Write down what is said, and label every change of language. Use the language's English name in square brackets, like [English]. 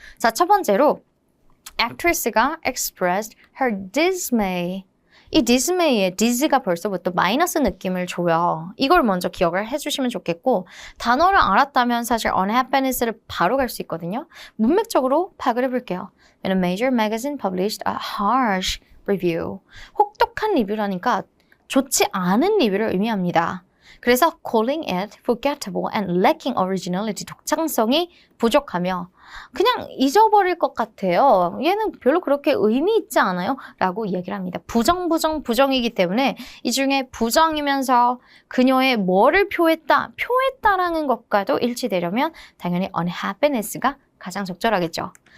[Korean] 자, 첫 번째로 actress가 [English] expressed her dismay. [Korean] 이 dismay의 dis가 벌써부터 마이너스 느낌을 줘요. 이걸 먼저 기억을 해주시면 좋겠고, 단어를 알았다면 사실 unhappiness를 바로 갈 수 있거든요. 문맥적으로 파악을 해볼게요. [English] A major magazine published a harsh review. [Korean] 혹독한 리뷰라니까 좋지 않은 리뷰를 의미합니다. 그래서 [English] calling it forgettable and lacking originality, [Korean] 독창성이 부족하며 그냥 잊어버릴 것 같아요. 얘는 별로 그렇게 의미 있지 않아요? 라고 얘기를 합니다. 부정이기 때문에 이 중에 부정이면서 그녀의 뭐를 표했다라는 것과도 일치되려면 당연히 unhappiness가 가장 적절하겠죠.